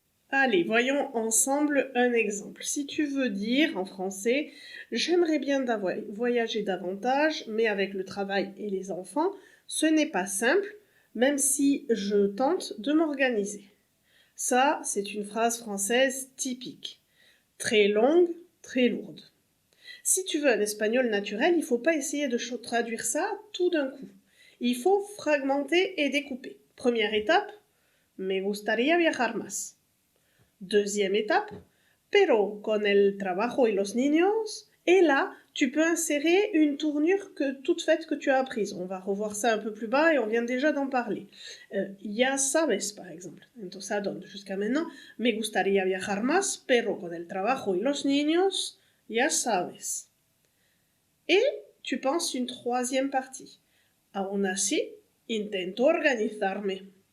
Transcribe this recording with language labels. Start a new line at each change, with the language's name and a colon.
French: Allez, voyons ensemble un exemple. Si tu veux dire en français « J'aimerais bien voyager davantage, mais avec le travail et les enfants, ce n'est pas simple, même si je tente de m'organiser. » Ça, c'est une phrase française typique. Très longue, très lourde. Si tu veux un espagnol naturel, il ne faut pas essayer de traduire ça tout d'un coup. Il faut fragmenter et découper. Première étape,
Spanish: me gustaría viajar más.
French: Deuxième étape,
Spanish: pero con el trabajo y los niños.
French: Et là, tu peux insérer une tournure toute faite que tu as apprise. On va revoir ça un peu plus bas et on vient déjà d'en parler.
Spanish: Ya sabes,
French: par exemple.
Spanish: Entonces,
French: ça donne jusqu'à maintenant,
Spanish: me gustaría viajar más, pero con el trabajo y los niños, ya sabes.
French: Et tu penses une troisième partie.
Spanish: Aún así, intento organizarme.